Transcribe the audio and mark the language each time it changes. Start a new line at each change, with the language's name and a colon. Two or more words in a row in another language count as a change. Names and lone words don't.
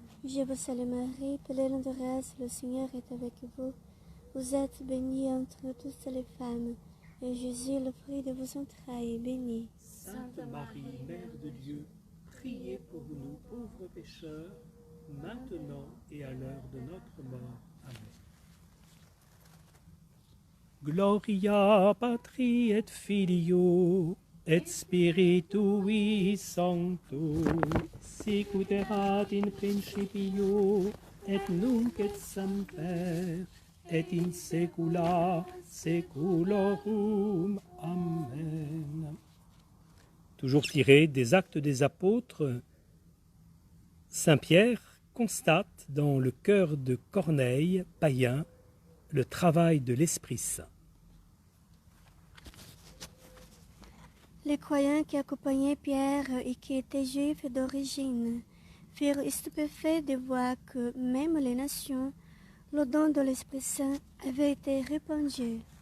French: Je vous salue Marie, pleine de grâce, le Seigneur est avec vous. Vous êtes bénie entre toutes les femmes, et Jésus, le fruit de vos entrailles, est béni. Sainte Marie, Mère de Dieu, priez pour nous pauvres pécheurs, maintenant et à l'heure de notre mort. Amen.
Latin: Gloria Patri et Filio et Spiritui Sancto, sic ut erat in principio et nunc et semper et in saecula saeculorum. Amen.
French: Toujours tiré des Actes des Apôtres, Saint Pierre constate dans le cœur de Corneille, païen, le travail de l'Esprit Saint. Les croyants qui accompagnaient Pierre et qui étaient juifs d'origine furent stupéfaits de voir que même les nations, le don de l'Esprit Saint avait été répandu.